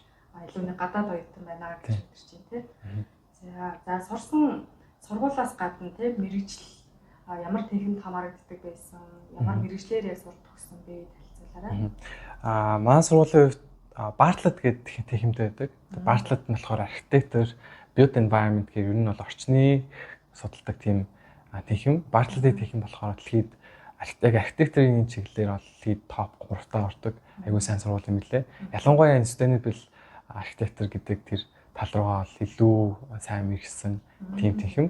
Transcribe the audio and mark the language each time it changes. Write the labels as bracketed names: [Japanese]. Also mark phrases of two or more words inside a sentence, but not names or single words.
[Mongolian] Илүү нэг гадаад оюутан байна гэж хэлж чинь те. За сурсан сургуулаас гадна те мэрэгжил ямар техникт хамаарагддаг байсан, ямар мэрэгчлэр яг сурч төгссөн бэ танилцуулаарай. Манай сургуулийн хувьд Bartlett гэдэг техниктэй байдаг. Bartlett нь болохоор architecture, [English] built environment [Mongolian] гэх ер нь бол орчны судалдаг тийм техник. Bartlett-ийн техник болохоор дэлхийд архитектурын чиглэлээр бол [English] lead top [Mongolian] 3-таа ордог. Айгуу сайн сургууль юм лээ. Ялангуяа [English] sustainable architecture [Mongolian] гэдэг тэр тал руугаа бол илүү сайн мэргэсэн тийм техник.